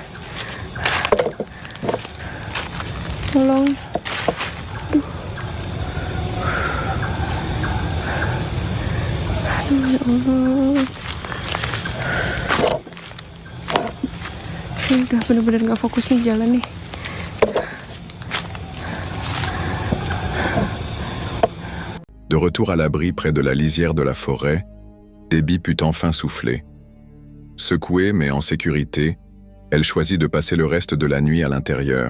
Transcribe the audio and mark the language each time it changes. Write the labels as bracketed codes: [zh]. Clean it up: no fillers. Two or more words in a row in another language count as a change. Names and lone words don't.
[id] Tolong. Aduh, ya Allah. Saya udah bener-bener gak fokus nih jalan nih. [fr] De retour à l'abri près de la lisière de la forêt, Debbie put enfin souffler. Secouée mais en sécurité, elle choisit de passer le reste de la nuit à l'intérieur.